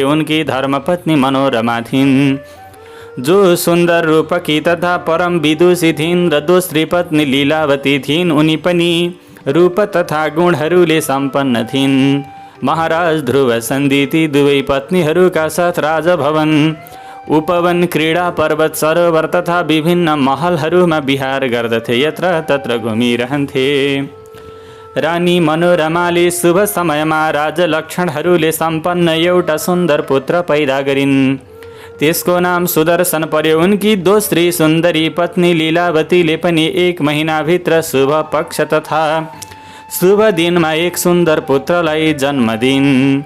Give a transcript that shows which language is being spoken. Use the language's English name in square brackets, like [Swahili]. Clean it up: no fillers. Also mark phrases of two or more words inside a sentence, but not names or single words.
[Nepali] उनकी धर्मपत्नी मनोरमा थिइन्, जो सुन्दर रूपकी तथा परम विदुषी थिइन्, र दोस्री पत्नी लीलावती थिइन्। उनी पनि रूप तथा गुणहरूले सम्पन्न थिइन्। महाराज ध्रुव सन्धि ती दुवै पत्नीहरूका साथ राजभवन, उपवन, क्रीडा, पर्वत, सरोवर तथा विभिन्न महलहरूमा विहार गर्दथे, यत्र तत्र घुमिरहन्थे। रानी मनोरमाले शुभ समयमा राजलक्षणहरूले सम्पन्न एउटा सुन्दर पुत्र पैदा गरिन्। त्यसको नाम सुदर्शन पर्यो। उनकी दोस्री सुन्दरी पत्नी लीलावतीले पनि 1 महिनाभित्र शुभ पक्ष तथा शुभ दिनमा एक सुन्दर पुत्रलाई जन्म दिइन्।